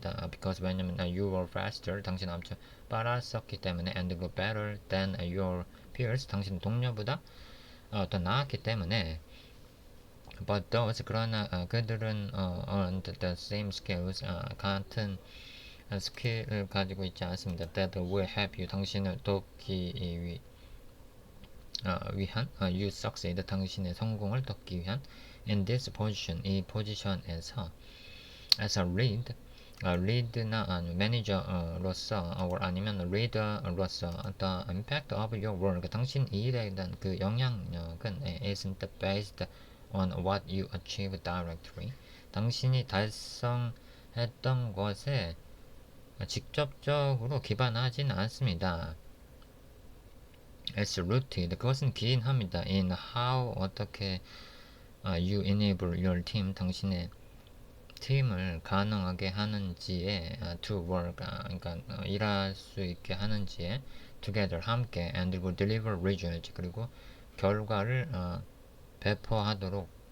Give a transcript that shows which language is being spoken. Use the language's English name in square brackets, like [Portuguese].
[English] because [Korean] 왜냐면 [English] you were faster [Korean] 당신은 엄청 빨랐었기 때문에 [English] and better than your peers [Korean] 당신 동료보다 더 나았기 때문에 [English] but those [Korean] 그러나 그들은 [English] earned the same skills [Korean] 같은 스킬을 가지고 있지 않습니다. [English] that will help you [Korean] 당신을 돕기 위한 [English] you succeed [Korean] 당신의 성공을 돕기 위한 [English] in this position [Korean] 이 포지션에서 [English] as a lead [Korean] lead나 매니저로서 [English] or [Korean] 아니면 leader로서 [English] the impact of your work [Korean] 당신 일에 대한 그 영향력은 [English] isn't based on what you achieve directly [Korean] 당신이 달성했던 것에 직접적으로 기반하지는 않습니다. [English] It's rooted [Korean] 그것은 기인합니다. [English] in how [Korean] 어떻게 [English] you enable your team [Korean] 당신의 팀을 가능하게 하는지에 [English] to work [Korean] 그러니까 일할 수 있게 하는지에 together 함께 [English] and [Korean] 그리고 [English] deliver results [Korean] 그리고 결과를 배포하도록